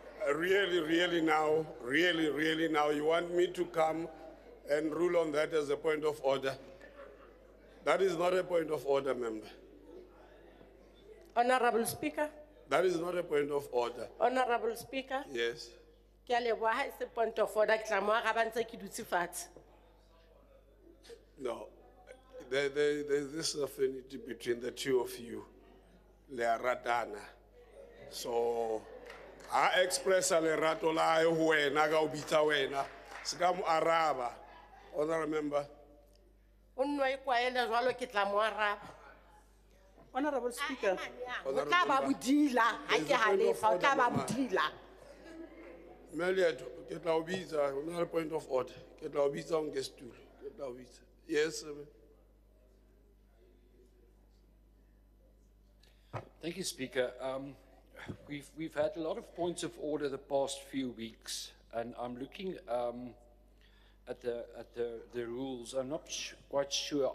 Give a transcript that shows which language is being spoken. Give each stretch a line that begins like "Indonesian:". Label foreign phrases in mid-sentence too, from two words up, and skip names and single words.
English: Really now, you want me to come and rule on that as a point of order? That is not a point of order, member. Honorable Speaker, That is not a point of order. Honorable Speaker, Yes.
Southern Sotho: ke a leboha ha e se
English: point of order,
Southern Sotho: ke tla mo araba ntse ke dutse fatshe.
English: No. There's this affinity between the two of you.
Southern Sotho: Le a ratana.
English: So, I express a
Southern Sotho: lerato la hae ho wena ka ho bitsa wena. Seka mo araba.
English: Honorable member.
Southern Sotho: O nno e kwaela jwalo ke tla mo araba.
English: Honorable Speaker,
Southern Sotho: O tla ba bodila, ha ke halefa, o tla ba bodila. Meliato, ke tla o bitsa, ho na le
English: point of order.
Southern Sotho: Ke tla o bitsa o nke stool. Ke tla o bitsa.
English: Yes, sir. Thank you, Speaker. We've had a lot of points of order the past few weeks, and I'm looking at the rules. I'm not quite sure.